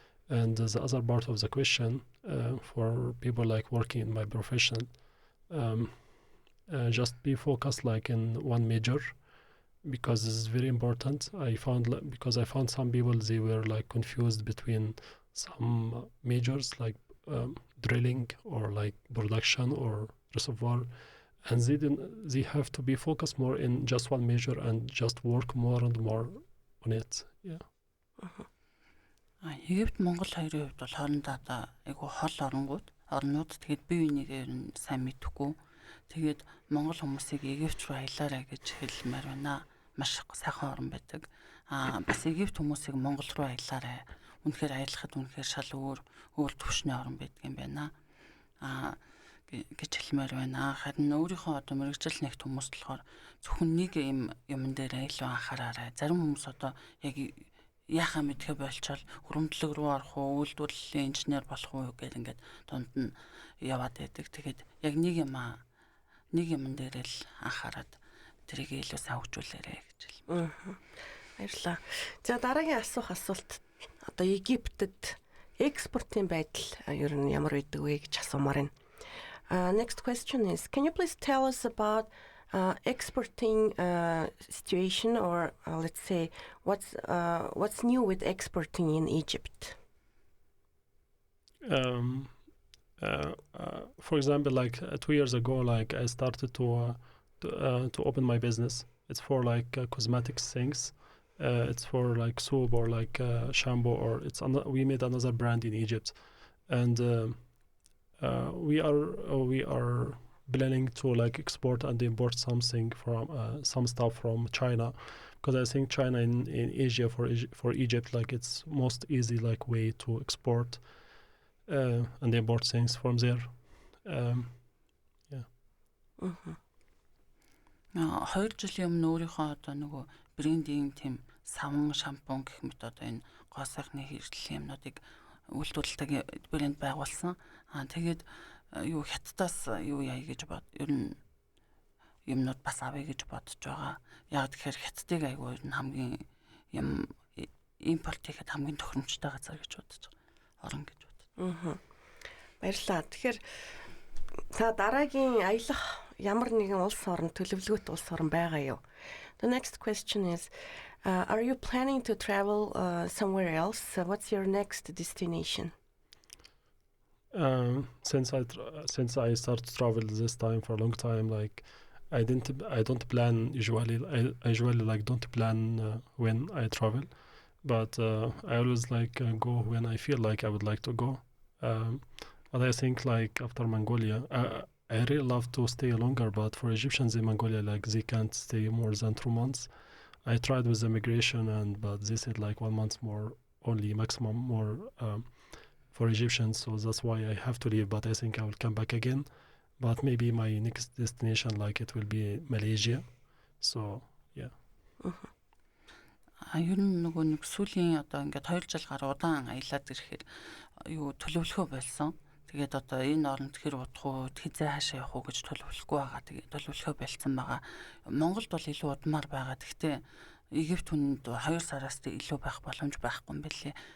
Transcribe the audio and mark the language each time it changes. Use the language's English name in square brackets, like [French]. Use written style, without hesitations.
[English] And the other part of the question, for people like working in my profession, just be focused like in one major, because this is very important. I found some people, they were like confused between some majors like drilling or like production or reservoir, and they have to be focused more in just one major and just work more and more on it. Yeah. [Mongolian] Египт Монгол хоёрын хувьд бол хоорондоо одоо айгу хол орнууд тэгээд бие бинийгээр нь сайн мэдэхгүй. Тэгээд монгол хүмүүсийг Египт руу аялаарай гэж хэлмээр байна. Маш сайхан орн байдаг. Бас Египт хүмүүсийг Монгол руу аялаарай. Үнэхээр аялахад үнэхээр шал өөр төвшний орн байдаг юм байна. Гэж хэлмээр байна. Харин өөрийнхөө одоо мэрэгжил нэгт хүмүүс болохоор зөвхөн нэг юм дээр илүү анхаараарай. Зарим хүмүүс одоо яг яхаа мэдхэ болчоод хөрөмтлөг рүү орох уу, үйлдвэрлэлийн инженер болох уу гэж ингээд дунд нь яваад байдаг. Тэгээд яг нэг юм дээр л анхаарад тэрийг илүү сайн хөгжүүлээрэй гэж хэлмээр. Баярлалаа. За дараагийн асуулт одоо Египтэд экспортын байдал ер нь ямар байдаг вэ гэж асуумаар байна. [English] Next question is, can you please tell us about exporting situation, or let's say what's new with exporting in Egypt? For example, like 2 years ago, like I started to open my business. It's for like cosmetics things. It's for like soap or like shampoo, or we made another brand in Egypt, and we are planning to like export and import something from some stuff from China, because I think China in Asia for Egypt, like it's most easy like way to export and import things from there. Yeah. [Mongolian] 2 жилийн өмнө өөрийнхөө одоо нөгөө брендинг тийм савн шампунь гэх мэт одоо энэ гоо сайхны хэрэглэлийн юмнуудыг үйлдвэрлэдэг брэнд байгуулсан. Тэгээд юу хятадаас юу яа гэж бод ер нь юмнууд бас авъя гэж бодож байгаа. Яг тэгэхээр хятадыг айгүй ер нь хамгийн юм импорт хийхэд хамгийн тохиромжтой газар гэж бодож байгаа. Орон гэж бодож. Баярлалаа. Тэгэхээр та дараагийн аялах ямар нэгэн улс орн төлөвлөгөөт улс орн байгаа юу? [English] The next question is, are you planning to travel somewhere else? What's your next destination? Since I started to travel this time for a long time, like I don't plan usually. I usually like don't plan when I travel, but I always like go when I feel like I would like to go. But I think like after Mongolia, I really love to stay longer. But for Egyptians in Mongolia, like they can't stay more than 2 months. I tried with immigration, but they said like 1 month more, only maximum more. For Egyptians, so that's why I have to leave, but I think I will come back again. But maybe my next destination, like it will be Malaysia. So yeah. [Mongolian] Ер нь нөгөө нэг сүүлийн одоо ингээд 2 жил гаруй удаан аялаад ирэхээр юу төлөвлөхөө болсон. Тэгээд одоо энэ оронд хэр удах уу, хизээ хаашаа явах уу гэж төлөвлөхгүй байгаа. Тэгээд төлөвлөхөө болцсон байгаа. Монголд бол илүү удмаар байгаа. Гэхдээ Египт хүнд 2 сараас илүү байх боломж байхгүй юм билээ.